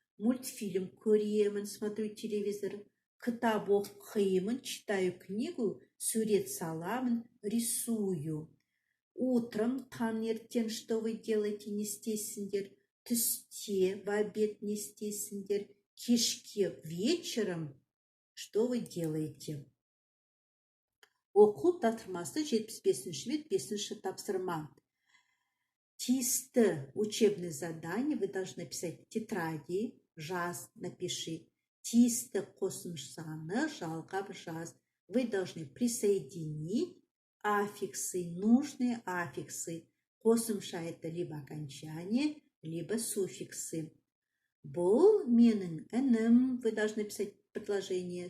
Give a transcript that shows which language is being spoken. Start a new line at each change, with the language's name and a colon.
Kazakh: Мультфильм көремін,
Russian: смотрю телевизор.
Kazakh: Кітап оқимын,
Russian: читаю книгу,
Kazakh: сурет саламын, рисую.
Russian: Утром, таңертең, что вы делаете,
Kazakh: не істейсіңдер.
Russian: Түсте, в обед
Kazakh: не істейсіңдер.
Russian: Кешке, вечером, что вы делаете?
Kazakh: Оқу тапсырмасы 75-ші бет, 5-ші тапсырма.
Russian: Тиісті учебное задание вы должны писать в тетради.
Kazakh: Жаз, напиши. Тиісті қосымшаны жалғап жаз.
Russian: Вы должны присоединить аффиксы, нужные аффиксы. Қосымша это либо окончание, либо суффиксы.
Kazakh: Бұл менің інім.
Russian: Вы должны писать предложение.